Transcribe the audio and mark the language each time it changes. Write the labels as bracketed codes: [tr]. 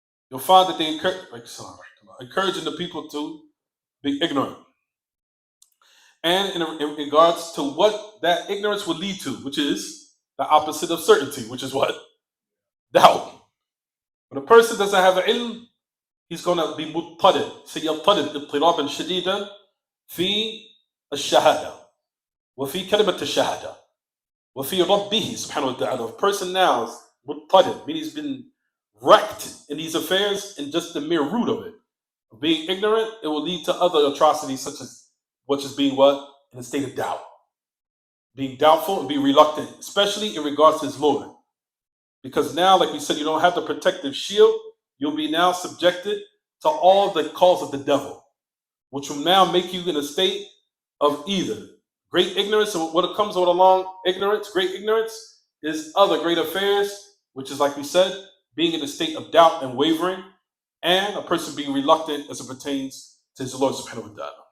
[en] You'll find that they encouraging the people to be ignorant. And in regards to what that ignorance will lead to, which is the opposite of certainty, which is what? Doubt. When a person doesn't have ilm, he's going to be muttadid. [ar] سيضطرد اضطرابا شديدا في الشهادة وفي كلمة الشهادة. وَفِي رَبِّهِ [en] subhanahu wa ta'ala. A person now is muttadid, meaning he's been wrecked in these affairs, and just the mere root of it. Being ignorant, it will lead to other atrocities, such as which is being what? In a state of doubt. Being doubtful and being reluctant, especially in regards to his Lord. Because now, like we said, you don't have the protective shield, you'll be now subjected to all the calls of the devil, which will now make you in a state of either great ignorance, and what comes along ignorance, great ignorance, is other great affairs, which is, like we said, being in a state of doubt and wavering, and a person being reluctant as it pertains to his Lord subhanahu wa ta'ala.